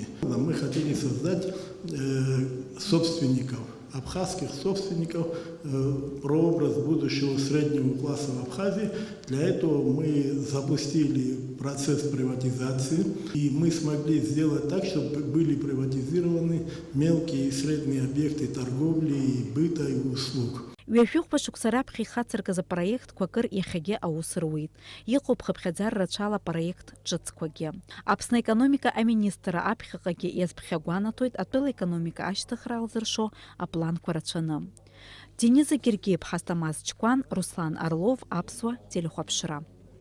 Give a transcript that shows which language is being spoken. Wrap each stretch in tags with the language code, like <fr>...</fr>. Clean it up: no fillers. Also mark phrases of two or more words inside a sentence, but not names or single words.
<ru>Мы хотели создать собственников, абхазских собственников, прообраз будущего среднего класса в Абхазии. Для этого мы запустили процесс приватизации, и мы смогли сделать так, чтобы были приватизированы мелкие и средние объекты торговли, и быта, и услуг.</ru> <ab>Ҩажәихәба шықәса раԥхьа ихацыркыз апроектқәа акыр иахьагьы аус руит. Иҟоуп хыԥхьаӡара рацәала апроект ҿыцқәагьы. Аԥсны аекономика аминистра аԥхьаҟагьы иазԥхьагәанаҭоит атәыла економика ашьҭыхра алзыршо апланқәа рацәаны. Дениза Гергиев, Хастамаз Чкәан, Руслан Орлов, Аԥсуа телехәаԥшра.</ab>